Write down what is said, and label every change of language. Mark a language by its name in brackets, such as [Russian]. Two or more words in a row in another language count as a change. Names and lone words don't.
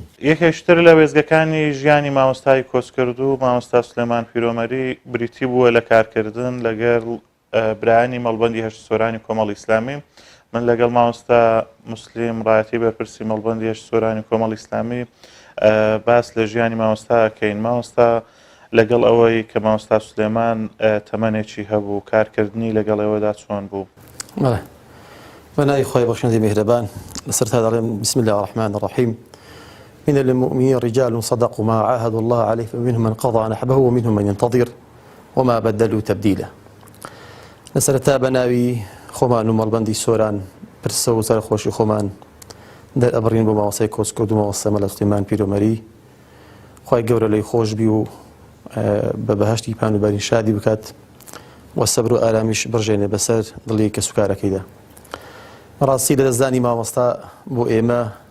[Central Kurdish] یەکێشتر لە وێزگەکانی ژیانی مامۆستای کۆچکردوو مامۆستا سولێمان پیرۆمەری بریتی بووە لە کارکردن لەگەڵ برایانی مەڵبەندی هەشت سۆرانی کۆمەڵی ئیسلامی من لەگەڵ مامۆستا موسلیم ڕایەتی بەرپرسی مەڵبەندی هەشت سۆرانی کۆمەڵی ئیسلامی باس لە ژیانی مامۆستا کەین مامۆستا لەگەڵ ئەوەی کە مامۆستا سولێمان تەمەنێکی هەبوو کارکردنی لەگەڵ ئێوەدا چۆن بوو بەناوی خۆی بەخشندی میهرەبان لەسەرتا دەڵێم [Arabic] بسم الله الرحمن الرحيم من المؤمنين رجال صدقوا ما عاهدوا الله عليه فمنهم من قضى نحبه ومنهم من ينتظر وما بدلوا تبديلا [Central Kurdish] لەسەرتا بەناوی خۆمان و مەڵبەندی سۆران پرسە و سەر خۆشی خۆمان دەرئەبڕین بۆ مامۆستای کۆچکردو مامۆستا مەلا سولێمان پیرۆمەری خوای گەورە لێی خۆش بی و بە بەهەشتی پانوباری شادی بکات و سەبر و ئارامیش بڕژێنێ بەسەر دڵی کە سوکارەکەیدا ڕاستی لە دەستدانی مامۆستا بۆ ئێمە